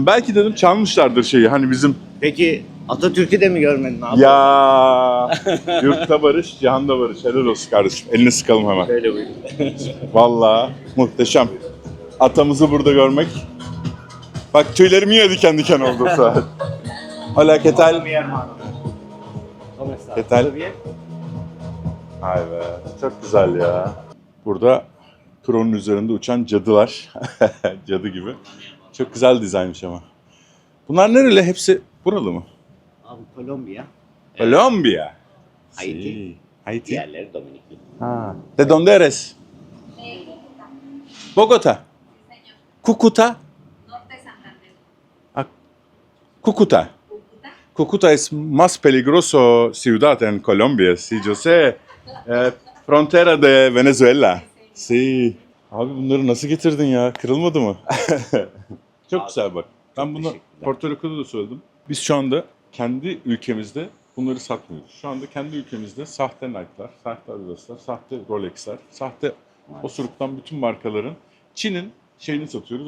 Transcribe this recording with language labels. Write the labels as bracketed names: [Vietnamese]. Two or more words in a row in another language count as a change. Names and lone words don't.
[Turkish] Belki dedim çalmışlardır şeyi hani bizim. Peki Atatürk'ü de mi görmedin abi? Ya yurtta barış, cihanda barış. Helal olsun kardeşim. Elini sıkalım hemen. Öyle buyurun. Vallahi muhteşem. Atamızı burada görmek. Bak tüylerim yine diken diken oldu bu saat. [Spanish] Hola, ¿qué tal? ¿Qué tal? [Turkish] Ay be, çok güzel ya. Burada Kron'un üzerinde uçan cadılar. Cadı gibi. Çok güzel dizaynmış ama. Bunlar nereli? Hepsi buralı mı? Abi Kolombiya, Colombia. Haiti. [Spanish] Sí. [Turkish] Haiti. diğerleri Dominikli. [Spanish] Ah. ¿De dónde eres? Bogotá. Cúcuta. Norte Santander. Ah, Cúcuta. Cúcuta es más peligroso ciudad en Colombia. Sí, yo sé. Frontera de Venezuela. Sí. [Turkish] Abi bunları nasıl getirdin ya? Kırılmadı mı? Çok güzel bak. Ben bunu teşekkürler. Porto Rico'da da söyledim. Biz şu anda kendi ülkemizde bunları satmıyoruz. Şu anda kendi ülkemizde sahte Nike'lar, sahte Adidas'lar, sahte Rolex'ler, sahte osuruktan bütün markaların Çin'in şeyini satıyoruz.